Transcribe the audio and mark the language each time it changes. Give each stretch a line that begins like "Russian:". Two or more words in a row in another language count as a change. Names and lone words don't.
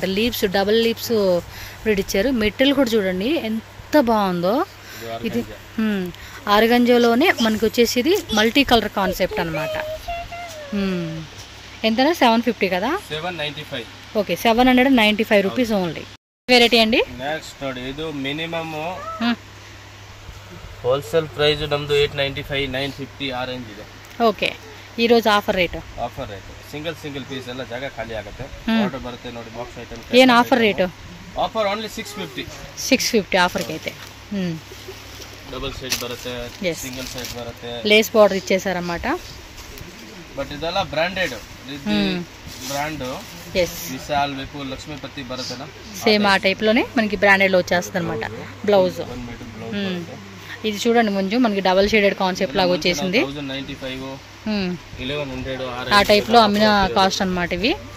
Telugu: లీవ్స్,
English: double leaves print
Telugu: ఇచ్చారు. మెటీరియల్ కూడా చూడండి ఎంత బాగుందో. ఇది ఆర్గంజోలోనే మనకి వచ్చేసి ఇది
English: multi color concept
Telugu: అనమాట. ఎంతనా 750 కదా? 795. ఓకే, 795
English: rupees only.
Telugu: వెరైటీ అండి.
Kannada: నెక్స్ట్ ನೋಡಿ, ಇದು
English: minimum wholesale price
Kannada: ನಮ್ದು 895, 950 ಆ ರೇಂಜ್ ಇದೆ. ಓಕೆ, ಈ రోజు
English: offer rate. offer rate single piece
Kannada: ಎಲ್ಲ ಜಾಗ ಖಾಲಿ ಆಗುತ್ತೆ. ಆರ್ಡರ್ ಬರುತ್ತೆ ನೋಡಿ,
English: box item.
Kannada: ಏನು
English: offer rate? offer only 650.
Telugu: 650 ಆಫರ್ కి అయితే.
English: double side
Kannada: బರುತ್ತೆ,
English: single side
Kannada: బರುತ್ತೆ.
English: lace border
Telugu: ఇచ్చేసారన్నమాట.
Kannada: బట్ ಇದೆಲ್ಲ
English: branded brand.
Kannada: విశాల్, విపుల్, లక్ష్మీపతి బరుతేనా
Telugu: సేమ్ ఆ టైప్ లోనే మనకి బ్రాండెడ్ లో వచ్చేస్తుంది అనమాట. బ్లౌజ్ ఇది చూడండి, కొంచెం మనకి
English: double shaded concept
Telugu: లాగా వచ్చేసింది. 1095, 1100 ఆ టైప్ లో అమ్మిన కాస్ట్ అనమాట ఇవి.